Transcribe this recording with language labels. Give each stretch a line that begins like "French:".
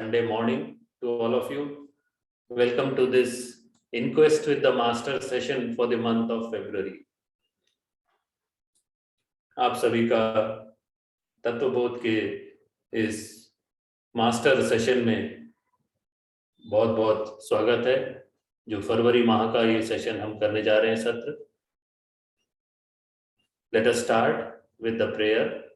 English: Sunday morning to all of you. Welcome to this Inquest with the Master session for the month of February.
Hindi: आप सभी का तत्वबोध के इस master session में बहुत बहुत स्वागत है। जो फरवरी माह का ये सेशन हम करने जा रहे हैं सत्र।
English: Let us start with the prayer.